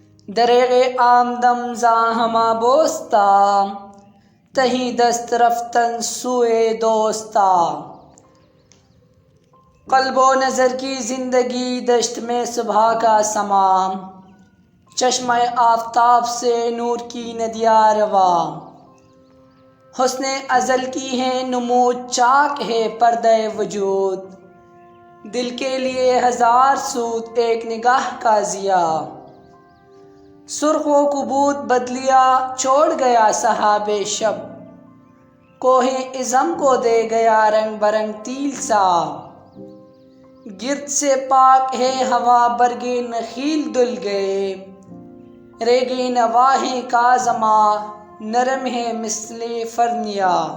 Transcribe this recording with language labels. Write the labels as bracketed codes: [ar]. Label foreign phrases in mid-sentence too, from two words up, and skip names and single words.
[fa] دریغ آمدم زاہمہ بوستا، تہیں دست رفتن سوئے دوستا۔ [ur] قلب و نظر کی زندگی دشت میں صبح کا سما، چشمہ آفتاب سے نور کی ندیاں روا۔ حسن ازل کی ہے نمود، چاک ہے پردہ وجود، دل کے لیے ہزار سود ایک نگاہ کا ضیا۔ سرخ و کبود بدلیا چھوڑ گیا سحاب شب، کوہ عظم کو دے گیا رنگ برنگ تیل سا۔ گرد سے پاک ہے ہوا، برگ نخیل دھل گئے، ریگ نواح کاظمہ نرم ہے مثل فرنیا۔